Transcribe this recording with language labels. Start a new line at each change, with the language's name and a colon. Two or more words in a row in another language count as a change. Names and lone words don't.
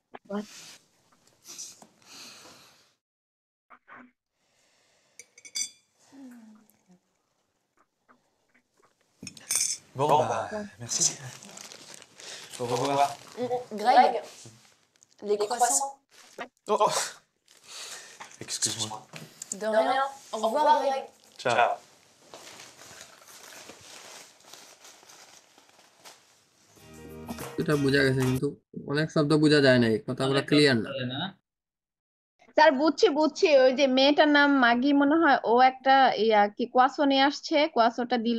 French: Bon, bah, merci. Au revoir. Greg, les croissants? Oh! Excuse-moi. De rien. Au revoir, Greg. Ciao.
Bangla: এটা বোঝা গেছে কিন্তু অনেক শব্দ বোঝা যায় না, এই কথাগুলো ক্লিয়ার না। তাহলে না, স্যার বুঝছি, ওই যে মেয়েটার নাম মাগি মনে হয়, ও একটা কি কোয়াসো নিয়ে আসছে, কোয়াসোটা দিল